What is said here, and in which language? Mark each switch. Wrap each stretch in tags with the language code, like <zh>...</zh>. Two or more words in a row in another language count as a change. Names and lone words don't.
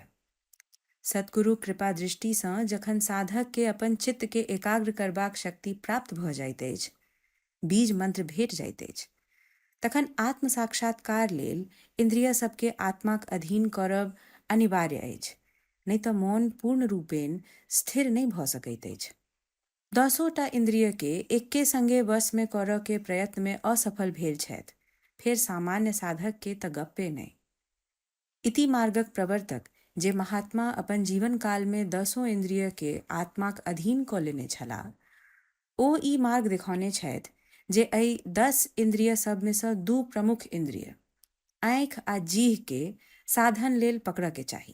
<mai>सतगुरु कृपा दृष्टि सँ जखन साधक के अपन चित्त के एकाग्र करबाक शक्ति प्राप्त भ जाइत अछि, बीज मंत्र भेट जाइत अछि, तखन आत्म साक्षात्कार लेल इंद्रिय सबके आत्माक अधीन करब अनिवार्य अछि, नहीं तऽ मौन पूर्ण रूपेण स्थिर नहीं भ सकैत अछि। 10टा इंद्रिय के एके संगे वश में करऽ के प्रयत्न में असफल भेल छथि, फेर सामान्य साधक के तऽ गप्पे नहीं। इति मार्गक प्रवर्तक जे महात्मा अपन जीवन काल में 10 इंद्रिय के आत्माक अधीन कऽ लेने छलाह, ओ ई मार्ग दिखौने छथि जे एहि 10 इंद्रिय सब में सँ 2 प्रमुख इंद्रिय आँखि आ जीह के साधन लेल पकड़ऽ के चाही।</mai>